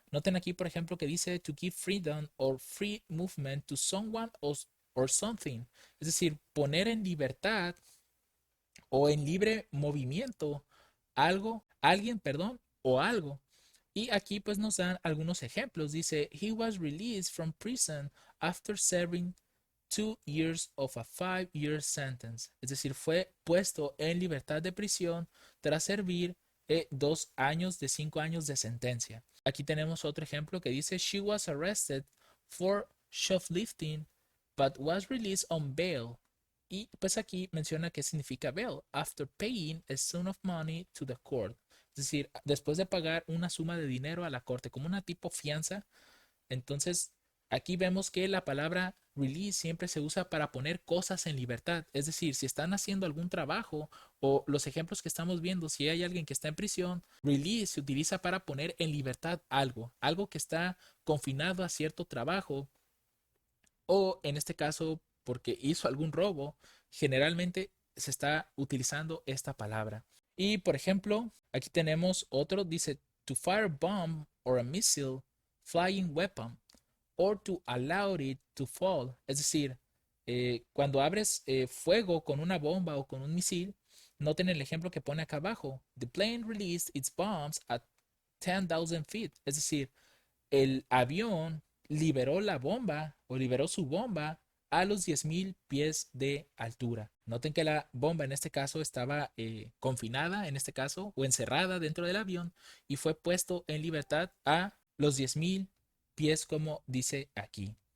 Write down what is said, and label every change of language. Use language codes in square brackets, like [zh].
[es] Noten aquí, por ejemplo, que dice [en] to give freedom or free movement to someone or something. [es] Es decir, poner en libertad o en libre movimiento algo, alguien, perdón, o algo. Y aquí pues nos dan algunos ejemplos. Dice, [en] he was released from prison after serving 2 years of a 5-year sentence. [es] Es decir, fue puesto en libertad de prisión tras servir 2 años de 5 años de sentencia. Aquí tenemos otro ejemplo que dice, [en] she was arrested for shoplifting, but was released on bail. [es] Y pues aquí menciona qué significa [en] bail, after paying a sum of money to the court. [es] Es decir, después de pagar una suma de dinero a la corte, como una tipo fianza. Entonces, aquí vemos que la palabra release siempre se usa para poner cosas en libertad. Es decir, si están haciendo algún trabajo o los ejemplos que estamos viendo, si hay alguien que está en prisión, release se utiliza para poner en libertad algo, algo que está confinado a cierto trabajo o en este caso porque hizo algún robo, generalmente se está utilizando esta palabra. Y por ejemplo, aquí tenemos otro, dice [en] to fire a bomb or a missile, flying weapon, or to allow it to fall. [es] Es decir, cuando abres fuego con una bomba o con un misil, noten el ejemplo que pone acá abajo. [en] The plane released its bombs at 10,000 feet. [es] Es decir, el avión liberó la bomba o liberó su bomba a los 10,000 pies de altura. Noten que la bomba en este caso estaba confinada, en este caso, o encerrada dentro del avión y fue puesto en libertad a los 10,000 pies como dice aquí.